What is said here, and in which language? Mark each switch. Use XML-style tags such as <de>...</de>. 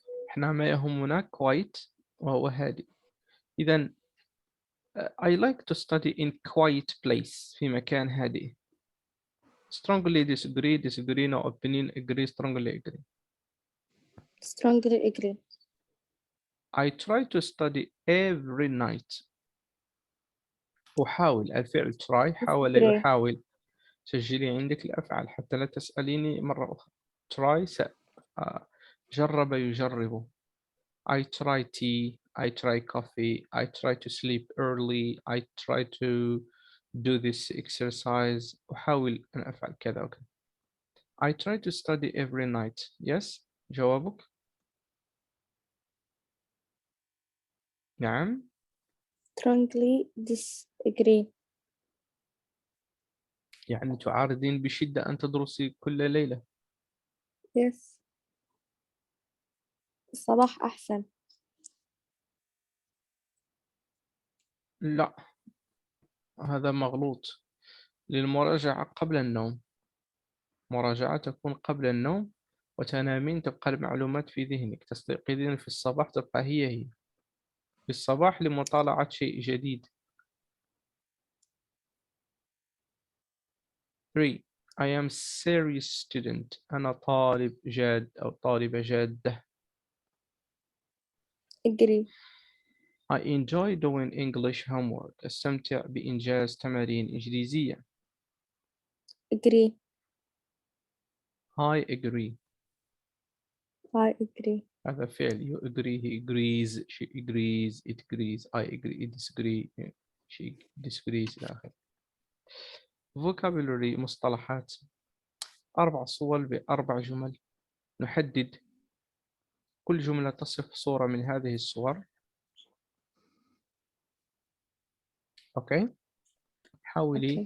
<ar>احنا ما يهمنا quite وهو هادئ. إذن</ar> <en>I like to study in quiet place</en> <ar>في مكان هادئ.</ar> <en>Strongly disagree no opinion agree strongly agree. Strongly agree. I try to study every night.</en> <ar>أحاول الفعل try حاول يحاول. سجلي عندك الأفعال حتى لا تسأليني مرة أخرى. try جرب يجرب.</ar> <en>I try tea. I try coffee. I try to sleep early. I try to do this exercise.</en> <ar>أحاول أن أفعل كذا وكذا.</ar> <en>I try to study every night. Yes.</en> <ar>جوابك؟ نعم.</ar> <en>strongly disagree.</en> <ar>يعني تعارضين بشدة أن تدرسي كل ليلة.</ar> <en>Yes.</en> <ar>الصباح أحسن. لا، هذا مغلوط. للمراجعة قبل النوم. مراجعة تكون قبل النوم، وتنامين تبقى المعلومات في ذهنك، تستيقظين في الصباح تبقى هي. في الصباح لمطالعة شيء جديد.</ar> <en>3. I am serious student.</en> <ar>أنا طالب جاد أو طالبة جادة.</ar> <en>agree. I enjoy doing English homework.</en> <ar>أستمتع بإنجاز تمارين إنجليزية.</ar> <en>agree. I agree. I agree.</en> <ar>هذا فعل.</ar> <en>You agree, he agrees, she agrees, it agrees, I agree, it disagree, she disagrees</en> <ar>إلى آخره. vocabulary مصطلحات. 4 صور ب4 جمل. نحدد كل جملة تصف صورة من هذه الصور. أوكي. حاولي</ar>